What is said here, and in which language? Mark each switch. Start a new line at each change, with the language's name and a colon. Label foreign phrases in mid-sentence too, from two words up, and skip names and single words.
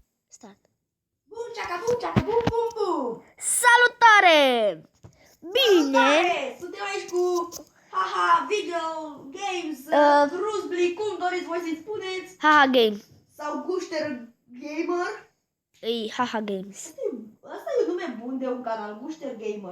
Romanian: Start. Bum, ceaca, bum, ceaca, bum, bum, bum. Salutare! Bine! Salutare! Suntem aici cu Haha Video Games, Ruzbli, cum doriți voi să-i spuneți, Haha Game. sau Gușter Gamer. E Haha Games. Asta e un nume bun de un canal, Gușter Gamer.